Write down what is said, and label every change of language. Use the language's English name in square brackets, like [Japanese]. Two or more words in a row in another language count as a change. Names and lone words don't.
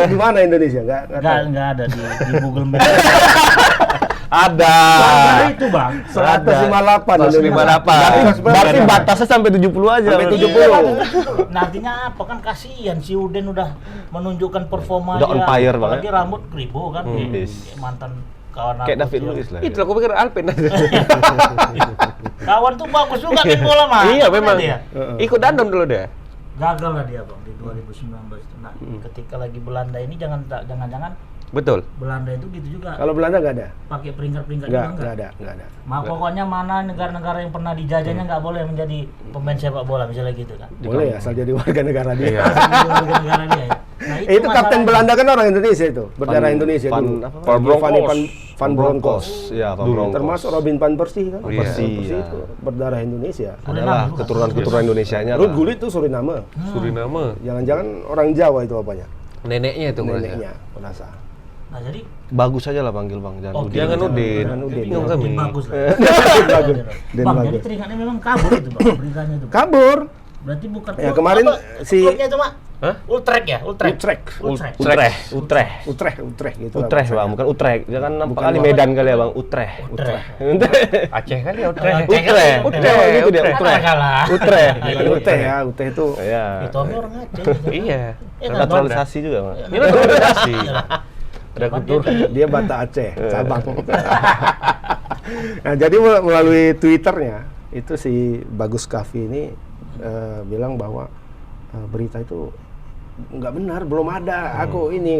[Indonesian] Di mana Indonesia? Nggak tahu. Nggak ada di Google Maps. Ada. Nah, itu Bang. 158. 158. Berarti batasnya sampai 70 aja. Sampai 70. Iya, nah, artinya apa kan kasihan si Uden udah menunjukkan performa Udah [English] on fire [Indonesian] banget. apalagi rambut kribo kan Yes. kayak mantan kawan aku. Kayak David tuh. Luiz lah. Itu aku pikir Alpen. Kawan tuh bagus juga main bola mah. Iya Apa memang. dia? Ikut Dandom dulu deh. Gagal lah dia Bang di 2019 itu. Nah, ketika lagi Belanda ini jangan-jangan Betul. Belanda itu gitu juga. Kalau Belanda nggak ada. Pakai peringkat-peringkat Nggak juga ada. Pokoknya mana negara-negara yang pernah dijajahnya nggak boleh menjadi pemain sepak bola misalnya gitu kan. Boleh ya, asal jadi warga negara dia. Iya. Negara dia. Ya. Nah, Itu kapten masalahnya. Belanda kan orang Indonesia itu, berdarah Indonesia dulu. Van Giovanni Bronckhorst. Van Bronckhorst. Iya, Van Dulu Bronckhorst. termasuk Robin van Persie kan. Iya. Persie Iya. itu berdarah Indonesia. Adalah keturunan-keturunan Indonesianya Ruud lah. Gullit itu Suriname. Suriname. Jangan-jangan orang Jawa itu apanya? Neneknya itu merasa. Neneknya, merasa. Nah, jadi Bagus aja lah panggil Bang, jangan oke, Udin. Jangan Udin. Jangan Udin. Bingung kami. bagus lah. Bagus. Den Bang, bagus. jadi teringatnya memang kabur itu Bang, beritanya itu. Kabur. Berarti bukan Ya, kemarin si- klubnya itu Mak. Hah? Utrecht ya, Utrecht. Utrecht. Utrecht gitu. Utrecht Bang, bukan Utrecht. Jangan nampak Bukan kali Bang. Medan kali ya Bang, Utrecht. Utrecht. Aceh kali ya Utrecht. Utrecht. Utrecht. Gitu dia, Utrecht. Utrecht. Kalah. Utrecht. Utrecht ya, Utrecht itu. Iya. Itu orang Aceh. Iya. Ya, kan, Naturalisasi juga Bang. Ini naturalisasi. Ada kultur. Dia Bata Aceh, cabang. Nah, jadi melalui Twitternya itu si Bagus Kavi ini bilang bahwa berita itu nggak benar, belum ada aku ini.